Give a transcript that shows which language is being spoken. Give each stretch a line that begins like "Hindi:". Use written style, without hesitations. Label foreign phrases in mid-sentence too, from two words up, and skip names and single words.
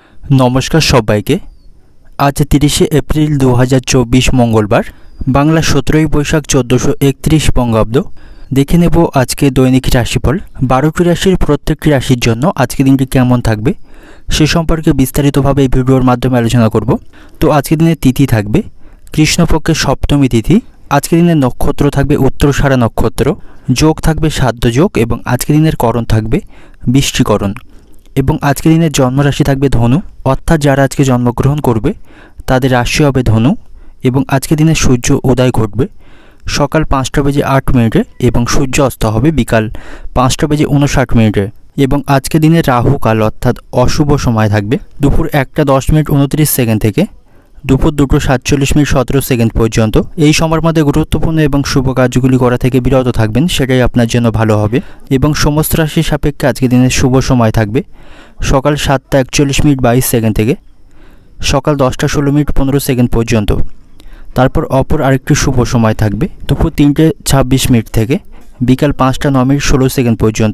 Bangla: নমস্কার সবাইকে আজ 30 এপ্রিল 2024 মঙ্গলবার বাংলা 17 বৈশাখ 1431 বঙ্গাব্দ দেখে নেব আজকের দৈনিক রাশিফল 12টি রাশির প্রত্যেকটি রাশির জন্য আজকের দিনটি কেমন থাকবে সে সম্পর্কে বিস্তারিতভাবে ভিডিওর মাধ্যমে আলোচনা করব। তো আজকের দিনে তিথি থাকবে কৃষ্ণপক্ষের সপ্তমী তিথি। আজকের দিনে নক্ষত্র থাকবে উত্তরাষাঢ়া নক্ষত্র, যোগ থাকবে সাধ্য যোগ এবং আজকের দিনের করণ থাকবে বিষ্টিকরণ এবং আজকের দিনের জন্মরাশি থাকবে ধনু অর্থাৎ যারা আজকে জন্মগ্রহণ করবে তাদের রাশি হবে ধনু এবং আজকের দিনে সূর্য উদয় ঘটবে সকাল 5টা বেজে 8 মিনিটে এবং সূর্য অস্ত হবে বিকাল 5টা বেজে 59 মিনিটে এবং আজকের দিনে রাহু কাল অর্থাৎ অশুভ সময় থাকবে দুপুর 1টা 10 মিনিট 29 সেকেন্ড থেকে দুপুর 2টো 47 মিনিট 17 সেকেন্ড পর্যন্ত। এই সময়ের মধ্যে গুরুত্বপূর্ণ এবং শুভ কাজগুলি করা থেকে বিরত থাকবেন, সেটাই আপনার জন্য ভালো হবে। এবং সমস্ত রাশির সাপেক্ষে আজকে দিনের শুভ সময় থাকবে সকাল 7টা 41 মিনিট 22 সেকেন্ড থেকে সকাল 10টা 16 মিনিট 15 সেকেন্ড পর্যন্ত। তারপর অপর আরেকটি শুভ সময় থাকবে দুপুর 3টে 26 মিনিট থেকে বিকাল 5টা 9 মিনিট 16 সেকেন্ড পর্যন্ত।